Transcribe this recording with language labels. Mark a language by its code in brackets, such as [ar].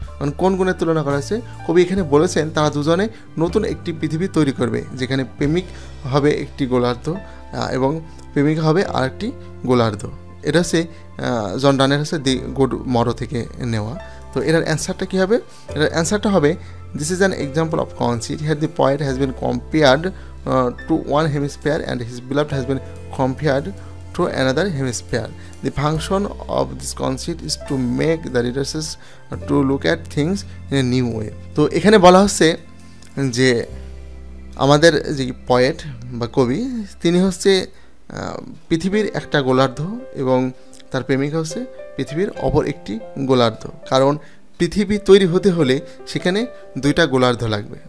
[bn] কারণ কোন গুণের তুলনা করা হয়েছে? কবি এখানে বলেছেন তারা দুজনে নতুন একটি পৃথিবী তৈরি করবে, যেখানে প্রেমিক হবে একটি গোলার্ধ এবং প্রেমিকা হবে আরেকটি গোলার্ধ। এটা হচ্ছে জন ডানের হচ্ছে দি গুড মরো থেকে নেওয়া। তো এটার অ্যান্সারটা কী হবে? এটার অ্যান্সারটা হবে, [en] This is an example of conceit. Here the poet has been compared to one hemisphere and his beloved has been compared to another hemisphere. The function of this conceit is to make the readers to look at things in a new way. [bn] তো এখানে বলা হচ্ছে যে আমাদের যে poet বা কবি, তিনি হচ্ছে পৃথিবীর একটা গোলার্ধ এবং তার প্রেমিকা হচ্ছে পৃথিবীর অপর একটি গোলার্ধ। কারণ পৃথিবী তৈরি হতে হলে সেখানে 2টা গোলার্ধ লাগবে।